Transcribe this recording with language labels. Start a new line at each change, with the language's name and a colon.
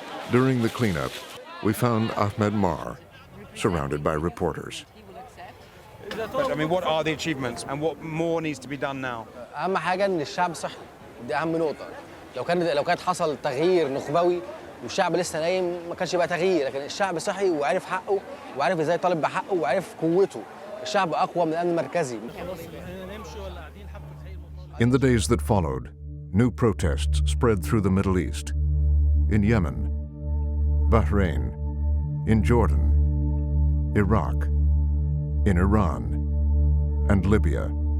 English: During the cleanup, we found Ahmed Mar surrounded by reporters. I mean, what are the achievements and what more needs to be done now?
Arabic: أهم حاجة إن الشعب صحي، دي أهم نقطة. لو كانت حصل تغيير نخبوي والشعب لسه نايم ما كانش يبقى تغيير، لكن الشعب صحي وعرف حقه وعرف ازاي يطالب بحقه وعرف قوته. الشعب أقوى من الأمن المركزي.
English: In the days that followed, new protests spread through the Middle East. In Yemen, Bahrain, in Jordan, Iraq, in Iran, and Libya.